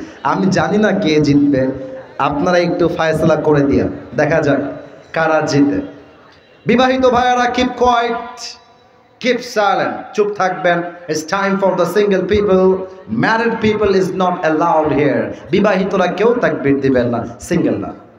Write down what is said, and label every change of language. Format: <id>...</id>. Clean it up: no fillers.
<bn>আমি জানি না কে জিতবে, আপনারা একটু ফয়সালা করে দিয়ে দেখা যাক কারা জিতে। বিবাহিত ভাইরা</bn> <en>keep quiet, keep silent,</en> <bn>চুপ থাকবেন।</bn> <en>It's time for the single people. Married people is not allowed here.</en> <bn>বিবাহিতরা কেউ তাকবীর দিবেন না, সিঙ্গেল না।</bn>